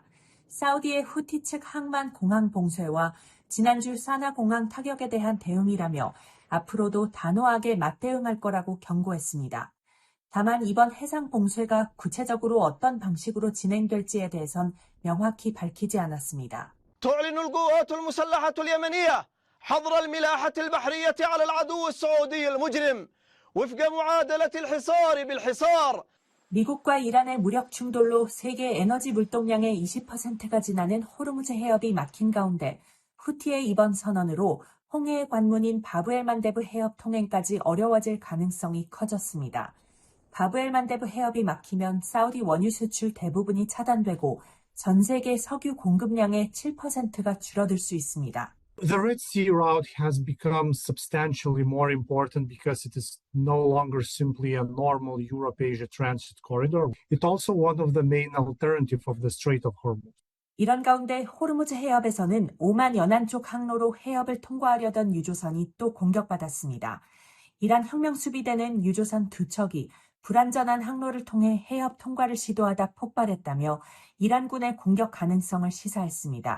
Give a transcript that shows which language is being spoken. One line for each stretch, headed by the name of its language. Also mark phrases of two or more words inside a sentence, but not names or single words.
Korean: 사우디의 후티 측 항만 공항 봉쇄와 지난주 사나 공항 타격에 대한 대응이라며 앞으로도 단호하게 맞대응할 거라고 경고했습니다. 다만 이번 해상 봉쇄가 구체적으로 어떤 방식으로 진행될지에 대해선 명확히 밝히지 않았습니다.
Arabic: تعلن القوات المسلحة اليمنية حظر الملاحة البحرية على العدو السعودي المجرم وفق معادلة الحصار بالحصار.
Korean: 미국과 이란의 무력 충돌로 세계 에너지 물동량의 20%가 지나는 호르무즈 해협이 막힌 가운데 후티의 이번 선언으로 홍해의 관문인 바브엘만데브 해협 통행까지 어려워질 가능성이 커졌습니다. 바브엘만데브 해협이 막히면 사우디 원유 수출 대부분이 차단되고 전 세계 석유 공급량의 7%가 줄어들 수 있습니다.
English: The Red Sea route has become substantially more important because it is no longer simply a normal Europe-Asia transit corridor. It's also one of the main alternatives of the Strait of Hormuz.
Korean: 이런 가운데 호르무즈 해협에서는 오만 연안 쪽 항로로 해협을 통과하려던 유조선이 또 공격받았습니다. 이란 혁명수비대는 유조선 2척이 불안전한 항로를 통해 해협 통과를 시도하다 폭발했다며 이란군의 공격 가능성을 시사했습니다.